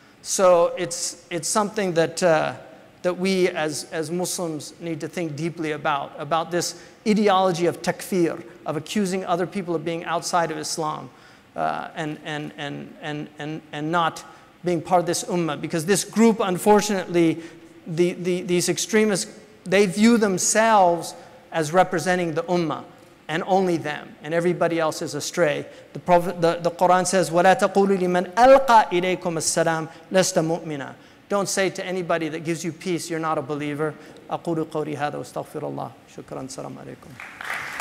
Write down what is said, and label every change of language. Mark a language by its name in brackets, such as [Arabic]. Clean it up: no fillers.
[English] So it's something that, that we as Muslims need to think deeply about this ideology of takfir, of accusing other people of being outside of Islam and not being part of this ummah. Because this group, unfortunately, these extremists, they view themselves as representing the ummah, and only them, and everybody else is astray. The Quran says, [Arabic] وَلَا تَقُولُوا لِمَنْ أَلْقَى إِلَيْكُمُ السَّلَامَ لَسْتَ مُؤْمِنًا. [English] Don't say to anybody that gives you peace, you're not a believer. [Arabic] أقول قولي هذا واستغفر الله. شكرا. السلام عليكم.